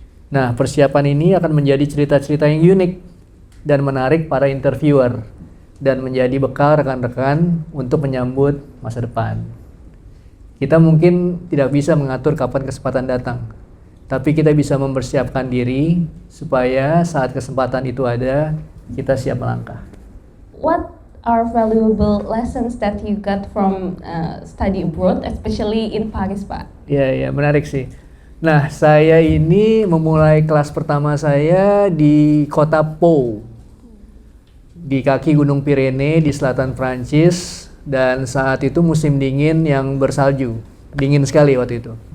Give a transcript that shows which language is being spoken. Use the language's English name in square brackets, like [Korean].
[Indonesian] Nah, persiapan ini akan menjadi cerita-cerita yang unik dan menarik para interviewer dan menjadi bekal rekan-rekan untuk menyambut masa depan. Kita mungkin tidak bisa mengatur kapan kesempatan datang, tapi kita bisa mempersiapkan diri supaya saat kesempatan itu ada, kita siap melangkah. [English] What are valuable lessons that you got from study abroad, especially in Paris, Pak? [Indonesian] Ya, menarik sih. Nah, saya ini memulai kelas pertama saya di kota Pau, di kaki Gunung Pirene di selatan Prancis, dan saat itu musim dingin yang bersalju, dingin sekali waktu itu.